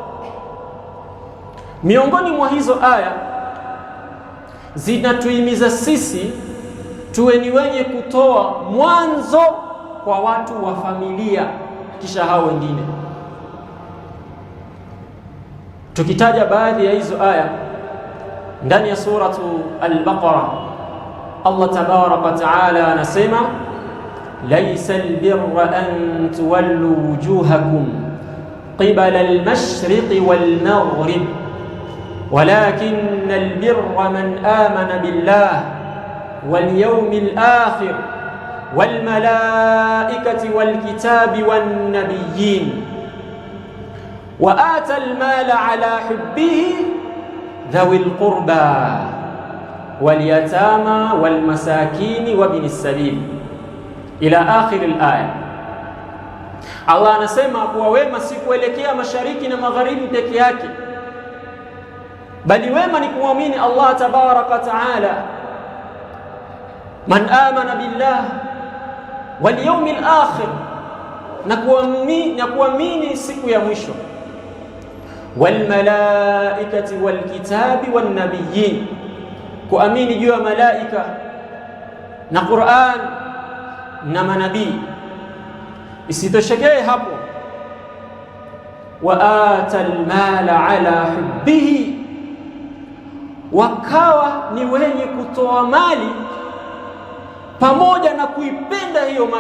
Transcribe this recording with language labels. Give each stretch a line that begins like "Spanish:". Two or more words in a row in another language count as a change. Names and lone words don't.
Swahili: miongoni mwa hizo aya zinatuhimiza sisi tuwe ni wenye kutoa mwanzo kwa watu wa familia, kisha hao wengine. Tukitaja baadhi ya hizo aya ndani ya suratu Al-Baqara, Allah
Arabic: تبارك وتعالى
Swahili: anasema,
Arabic: ليس البر أن تولوا وجوهكم قبل المشرق والمغرب ولكن البر من آمن بالله واليوم الآخر والملائكة والكتاب والنبيين وآتى المال على حبه ذوي القربى واليتامى والمساكين وابن السبيل إلى آخر الآية.
Swahili: Allah anasema kuwa wema si kuelekea mashariki na magharibi peke yake, bali wema ni kuamini Allah
Arabic: تبارك تعالى. من آمن بالله واليوم الآخر,
Swahili: na kuamini siku ya mwisho,
Arabic: والملائكة والكتاب والنبيين,
Swahili: kuamini juu ya malaika na Qur'an na manabii. Isitoshekee hapo,
Arabic: وآتى المال على حبه,
Swahili: wakawa ni wenye kutoa mali pamoja na kuipenda hiyo mali.